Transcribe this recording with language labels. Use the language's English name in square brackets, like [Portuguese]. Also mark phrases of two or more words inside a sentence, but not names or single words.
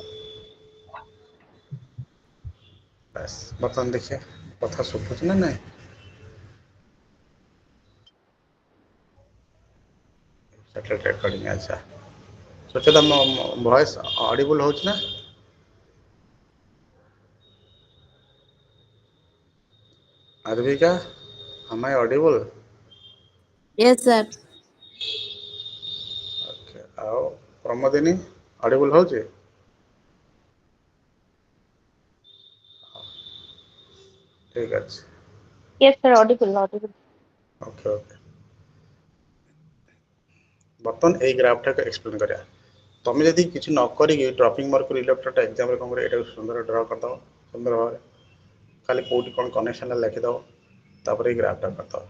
[Odia] ବାସ୍, ବର୍ତ୍ତମାନ ଦେଖିବା କଥା ଶୁଭୁଛି ନା ନାଇଁ। [English] settle recording. [Odia] ଆଚ୍ଛା, ସୁଚେତା ମୋ [English] voice audible [Odia] ହେଉଛି ନା? [English] Advika, am I audible? Yes, sir. [Odia] Okay. ଆଉ ପ୍ରମୋଦିନୀ ଅଡ଼ିବୁଲ୍ ହେଉଛି? ଠିକ୍ ଅଛି। [English] Yes, sir. Audible, audible. okay okay. [Odia] ବର୍ତ୍ତମାନ ଏଇ ଗ୍ରାଫଟାକୁ ଏକ୍ସପ୍ଲେନ୍ କରିବା। ତମେ ଯଦି କିଛି ନ କରିକି [English] dropping mercury electrodeଟା [Odia] ଏକ୍ଜାମ୍ରେ କ'ଣ କରିବ, ଏଇଟାକୁ ସୁନ୍ଦର ଡ୍ର କରିଦେବ ସୁନ୍ଦର ଭାବରେ। ଖାଲି କେଉଁଠି କ'ଣ କନେକ୍ସନ୍ ଲେଖିଦେବ, ତାପରେ ଏଇ ଗ୍ରାଫଟା କରିଦେବ।